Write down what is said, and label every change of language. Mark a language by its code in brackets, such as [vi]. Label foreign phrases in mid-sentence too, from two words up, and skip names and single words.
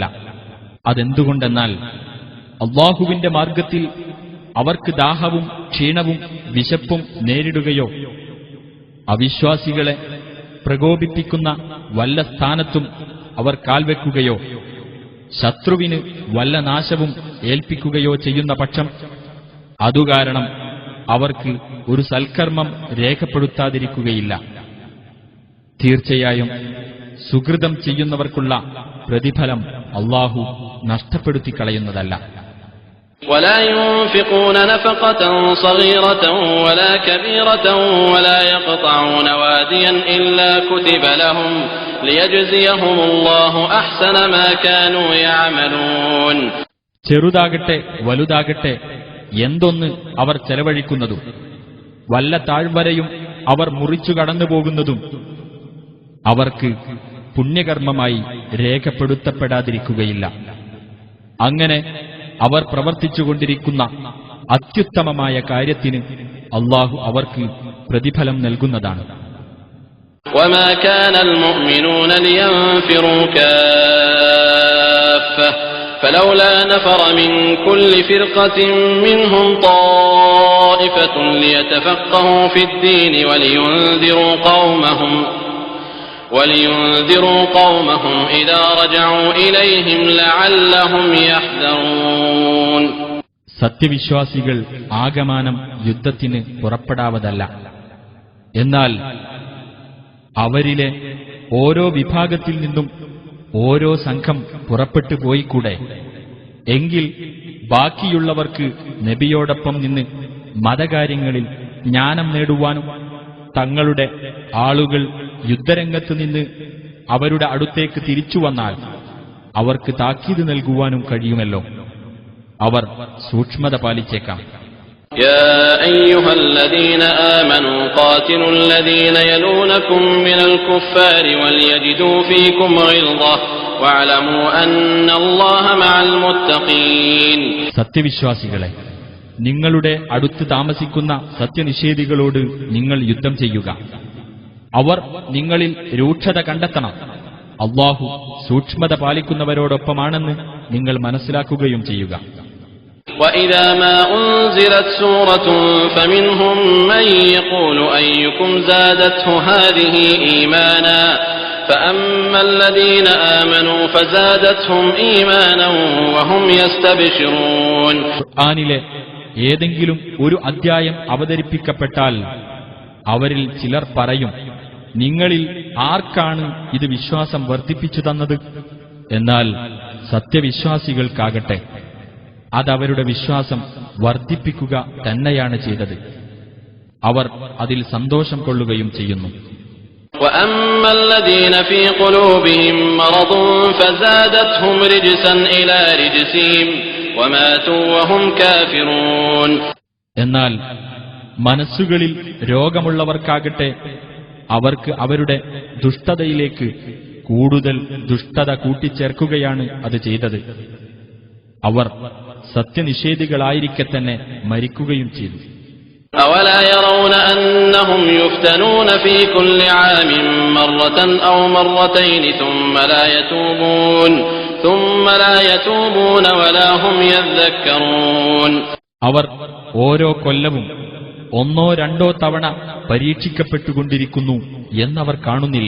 [ml] അതെന്തുകൊണ്ടെന്നാൽ അല്ലാഹുവിന്റെ മാർഗത്തിൽ അവർക്ക് ദാഹവും ക്ഷീണവും വിശപ്പും നേരിടുകയോ അവിശ്വാസികളെ പ്രകോപിപ്പിക്കുന്ന വല്ല സ്ഥാനത്തും അവർ കാൽവെക്കുകയോ ശത്രുവിന് വല്ല നാശവും ഏൽപ്പിക്കുകയോ ചെയ്യുന്ന പക്ഷം അതുകാരണം അവർക്ക് ഒരു സൽക്കർമ്മം രേഖപ്പെടുത്താതിരിക്കുകയില്ല. തീർച്ചയായും സുകൃതം ചെയ്യുന്നവർക്കുള്ള പ്രതിഫലം അല്ലാഹു നഷ്ടപ്പെടുത്തിക്കളയുന്നതല്ല. [ar] ولا ينفقون نفقة صغيرة ولا كبيرة ولا يقطعون واديا إلا كتب لهم ليجزيهم الله أحسن ما كانوا يعملون. [ml] ചെറുതാകട്ടെ വലുതാകട്ടെ എന്തൊന്ന് അവർ ചെലവഴിക്കുന്നതും വല്ല താഴ്വരയും അവർ മുറിച്ചു കടന്നുപോകുന്നതും അവർക്ക് പുണ്യകർമ്മമായി രേഖപ്പെടുത്തപ്പെടാതിരിക്കുകയില്ല. അങ്ങനെ അവർ പ്രവർത്തിച്ചുകൊണ്ടിരിക്കുന്ന അത്യുത്തമമായ കാര്യത്തിന് അല്ലാഹു അവർക്ക് പ്രതിഫലം നൽകുന്നതാണ്. [ar] وما كان المؤمنون لينفروا كافة فلولا نفر من كل فرقة منهم طائفة ليتفقهوا في الدين ولينذروا قومهم إذا رجعوا إليهم لعلهم يحذرون. [ml] സത്യവിശ്വാസികൾ ആകമാനം യുദ്ധത്തിന് പുറപ്പെടാവതല്ല. എന്നാൽ അവരിലെ ഓരോ വിഭാഗത്തിൽ നിന്നും ഓരോ സംഘം പുറപ്പെട്ടു പോയിക്കൂടെ? എങ്കിൽ ബാക്കിയുള്ളവർക്ക് നബിയോടൊപ്പം നിന്ന് മതകാര്യങ്ങളിൽ ജ്ഞാനം നേടുവാനും തങ്ങളുടെ ആളുകൾ യുദ്ധരംഗത്ത് നിന്ന് അവരുടെ അടുത്തേക്ക് തിരിച്ചു വന്നാൽ അവർക്ക് താക്കീത് നൽകുവാനും കഴിയുമല്ലോ. അവർ സൂക്ഷ്മത പാലിച്ചേക്കാം. [ar] يا أيها الذين آمنوا قاتلوا الذين يلونكم من الكفار وليجدوا فيكم غلظة واعلموا أن الله مع المتقين. [ml] സത്യവിശ്വാസികളെ, നിങ്ങളുടെ അടുത്ത് താമസിക്കുന്ന സത്യനിഷേധികളോട് നിങ്ങൾ യുദ്ധം ചെയ്യുക. അവർ നിങ്ങളിൽ രൂക്ഷത കണ്ടെത്തണം. അല്ലാഹു സൂക്ഷ്മത പാലിക്കുന്നവരോടൊപ്പമാണെന്ന് നിങ്ങൾ മനസ്സിലാക്കുകയും ചെയ്യുക. [ar] وَإِذَا مَا أُنْزِلَتْ سُورَةٌ فَمِنْهُمْ مَنْ يَقُولُ أَيُّكُمْ زَادَتْهُ هَذِهِ إِيمَانًا فَأَمَّا الَّذِينَ آمَنُوا فَزَادَتْهُمْ إِيمَانًا وَهُمْ يَسْتَبْشِرُونَ. [ml] ഖുർആനിലെ ഏതെങ്കിലും ഒരു അദ്ധ്യായം അവതരിപ്പിക്കപ്പെട്ടാൽ അവരിൽ ചിലർ പറയും, നിങ്ങളിൽ ആർക്കാണ് ഇത് വിശ്വാസം വർദ്ധിപ്പിച്ചു തന്നത്? എന്നാൽ സത്യവിശ്വാസികൾക്കാകട്ടെ അതവരുടെ വിശ്വാസം വർദ്ധിപ്പിക്കുക തന്നെയാണ് ചെയ്തത്. അവർ അതിൽ സന്തോഷം കൊള്ളുകയും ചെയ്യുന്നു. [ar] وَأَمَّا الَّذِينَ فِي قُلُوبِهِم مَّرَضٌ فَزَادَتْهُمْ رِجْسًا إِلَى رِجْسِهِمْ وَمَاتُوا وَهُمْ كَافِرُونَ. [ml] എന്നാൽ മനസ്സുകളിൽ രോഗമുള്ളവർക്കാകട്ടെ അവർക്ക് അവരുടെ ദുഷ്ടതയിലേക്ക് കൂടുതൽ ദുഷ്ടത കൂട്ടിച്ചേർക്കുകയാണ് അത് ചെയ്തത്. അവർ സത്യനിഷേധികളായിരിക്കെ തന്നെ മരിക്കുകയും ചെയ്തു. [ar] أولا يرون أنهم يفتنون في كل عام مرة أو مرتين ثم لا يتوبون ولا هم يذكرون. [ml] അവർ ഓരോ കൊല്ലവും ഒന്നോ രണ്ടോ തവണ പരീക്ഷിക്കപ്പെട്ടുകൊണ്ടിരിക്കുന്നു എന്നവർ കാണുന്നില്ലേ?